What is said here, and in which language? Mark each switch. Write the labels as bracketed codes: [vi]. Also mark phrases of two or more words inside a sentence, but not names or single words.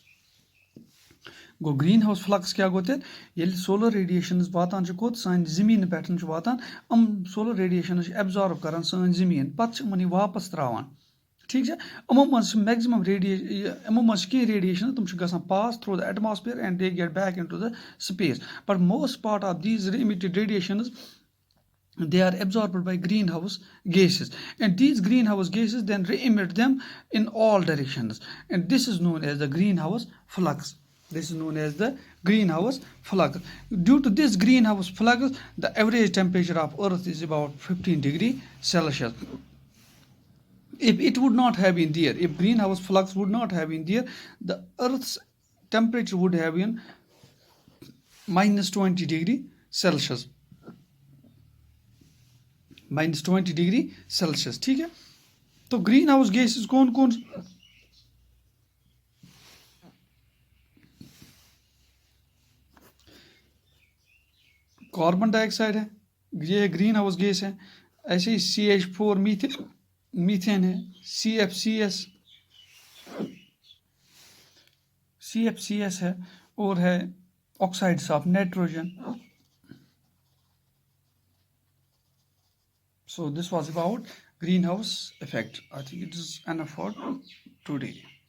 [ks] گوٚو [en] green house flux [ks] کیاہ گوٚو تیٚلہِ ییٚلہِ [en] solar radiations [ks] واتان چھِ کوٚت سانہِ زٔمیٖنہٕ پٮ۪ٹھ چھِ واتان یِم [en] solar radiations [ks] چھِ ایبزارب کران سٲنۍ زٔمیٖن پَتہٕ چھِ یِمن یہِ واپَس تراوان ٹھیٖک چھا. یِمو منٛز چھِ میکزِمم یِمو منٛز چھِ کینٛہہ ریڈیشن تِم چھِ گژھان [en] pass through the atmosphere and they get back in to the space. but most part of these emitted radiations they are absorbed by greenhouse gases, and these greenhouse gases then re-emit them in all directions, and this is known as the greenhouse flux. Due to this greenhouse flux, the average temperature of earth is about 15 degrees Celsius. If it would not have been there, if greenhouse flux would not have been there, the earth's temperature would have been minus 20 degrees Celsius. [hi] -20 [en] degree Celsius. [hi] ठीक है. तो [en] green house gases [hi] कौन कौन [en] carbon dioxide [hi] है, ये [en] green house gas [hi] है. ऐसे ही CH4 मीथेन है, CFCS है, और है [en] oxides of nitrogen. So this was about greenhouse effect. I think it is enough for today.